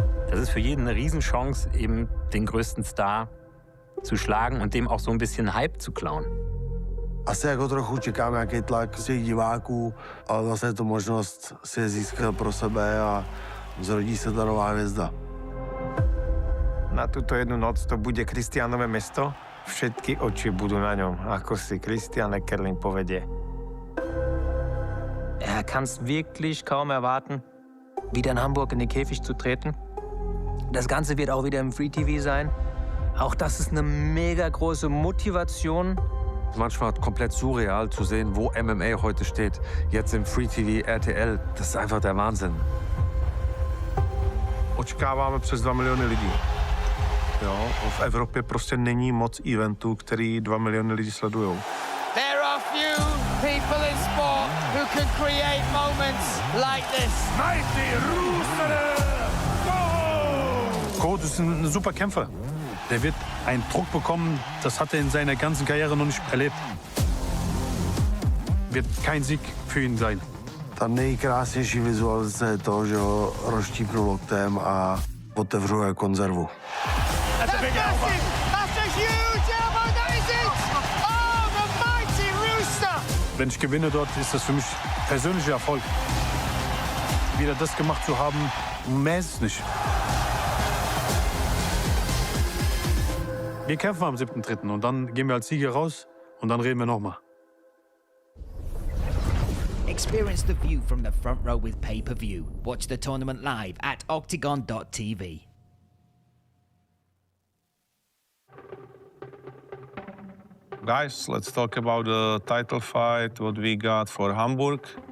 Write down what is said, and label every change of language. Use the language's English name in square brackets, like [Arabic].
[German] Das ist für jeden eine Riesenchance, eben den größten Star zu schlagen und dem auch so ein bisschen Hype zu klauen. [Czech] Asi jako trochu čekám nějaký tlak z těch diváků, ale zase je to možnost si je získat pro sebe a zrodí se ta nová hvězda. [Slovak] Na tuto jednu noc to bude Christianové mesto. Všetky oči budú na ňom, ako si Christian Eckerlin povedie. [German] Er kann es wirklich kaum erwarten, wieder in Hamburg in den Käfig zu treten. Das Ganze wird auch wieder im Free TV sein. Auch das ist eine mega große Motivation. Manchmal komplett surreal zu sehen, wo MMA heute steht. Jetzt im Free TV, RTL, das ist einfach der Wahnsinn. [Czech] Očekáváme přes 2 miliony lidí. Jo, v Evropě prostě není moc eventů, který 2 miliony lidí sledujou. [English] There are few people in sport who can create moments like this. Mighty [German] Kohout ist ein super Kämpfer. Der wird einen Druck bekommen, das hat er in seiner ganzen Karriere noch nicht erlebt. Wird kein Sieg für ihn sein. [Czech] Ta nejkrásnější vizualizace je to, že ho rozštípnu loktem a otevřu je konzervu. [English] That's a big elbow. That's a huge elbow. That is it. Oh, the mighty Rooster. [German] Wenn ich gewinne dort, ist das für mich persönlicher Erfolg. Wieder das gemacht zu haben, mehr ist es nicht. Wir kämpfen am 7.3. und dann gehen wir als Sieger raus und dann reden wir nochmal. [English] Experience the view from the front row with pay-per-view. Watch the tournament live at OKTAGON.tv. Guys, let's talk about the title fight, what we got for Hamburg.